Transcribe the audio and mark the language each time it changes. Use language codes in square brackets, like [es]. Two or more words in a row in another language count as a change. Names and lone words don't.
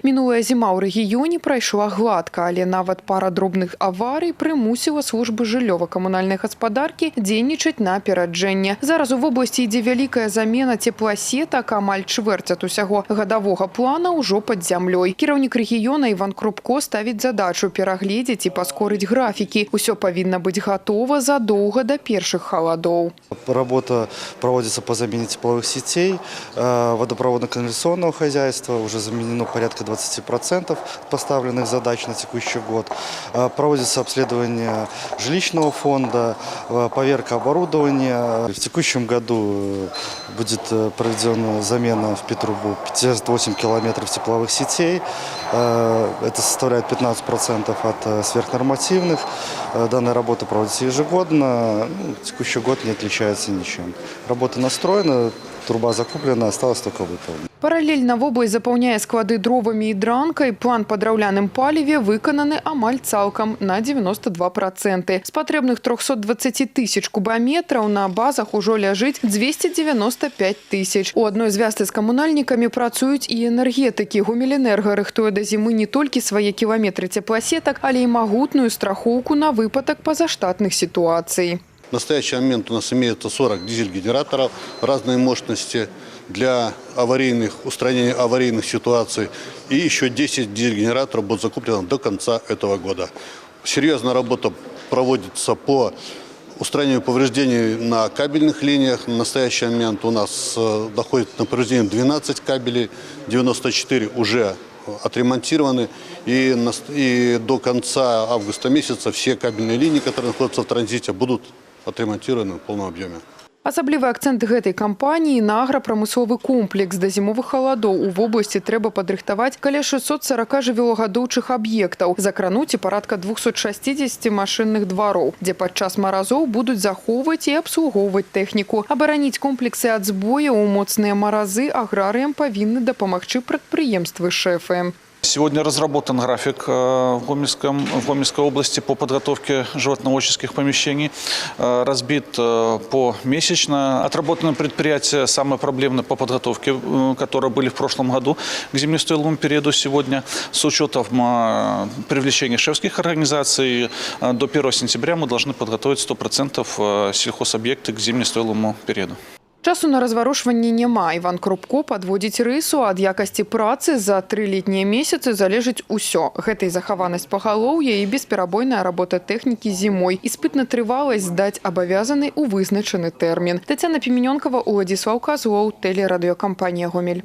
[be] Мінулая зіма ў рэгіёне прайшла гладка, але нават пара дробных аварый прымусіла службы жыллёва-камунальнай гаспадаркі дзейнічаць на апераджэнне. Зараз у вобласці ідзе вялікая замена цепласетак, амаль чвэрць ад усяго гадавога плана ўжо пад зямлёй. Кіраўнік рэгіёна Іван Крупко ставіць задачу перагледзець і паскорыць графікі. Усё павінна быць гатова задоўга да першых халадоў. [ru] Работа проводится по замене тепловых сетей, водопроводно-канализационного хозяйства. Уже заменено порядка 20% поставленных задач на текущий год. Проводится обследование жилищного фонда, поверка оборудования. В текущем году будет проведена замена в Петрубу 58 километров тепловых сетей. Это составляет 15% от сверхнормативных. Данная работа проводится ежегодно. Текущий год не отличается ничем. Работа настроена, труба закуплена, осталось только выполнить. [be] Паралельна вобласць запаўняе склады дровамі і дранкай. План па драўляным паліве выкананы амаль цалкам на 92%. З патрэбных 320 тысяч кубаметраў на базах ужо ляжыць 295 тысяч. У адной звязцы з камунальнікамі працуюць і энергетыкі. Гомельэнерга рыхтуе да зімы не толькі свае кіламетры цепласетак, але і магутную страхоўку на выпадак пазаштатных сітуацый. [ru] В настоящий момент у нас имеется 40 дизель-генераторов разной мощности для устранения аварийных ситуаций. И еще 10 дизель-генераторов будут закуплены до конца этого года. Серьезная работа проводится по устранению повреждений на кабельных линиях. В настоящий момент у нас доходит на повреждение 12 кабелей, 94 уже отремонтированы. И до конца августа месяца все кабельные линии, которые находятся в транзите, будут отремонтированы в полном объеме. [be] Асаблівы акцэнт гэтай кампаніі на аграпрамысловы комплекс. Да зімовых халадоў у вобласці трэба падрыхтаваць каля 640 жывёлагадоўчых аб'ектаў, закрануць і парадка 260 машынных двароў, дзе падчас маразоў будуць захоўваць і абслугоўваць тэхніку. Абараніць комплексы ад збояў у моцныя маразы аграрыям павінны дапамагчы прадпрыемствы-шэфы. [ru] Сегодня разработан график в Гомельской области по подготовке животноводческих помещений. Разбит помесячно. Отработано предприятие самое проблемное по подготовке, которые были в прошлом году к зимнестойловому периоду. Сегодня с учетом привлечения шефских организаций до 1 сентября мы должны подготовить 100% сельхозобъекты к зимнестойловому периоду. [be] Часу на разварушванне няма. Іван Крупко падводзіць рысу. Ад якасці працы за 3 летнія месяцы залежыць усё. Гэта і захаванасць пагалоўя, і бесперабойная работа тэхнікі зімой. Іспытна трываласць здаць абавязаны ў вызначаны тэрмін. Тацяна Піменёнкава, Уладзіслаў Казлоў, тэлерадыёкампанія «Гомель».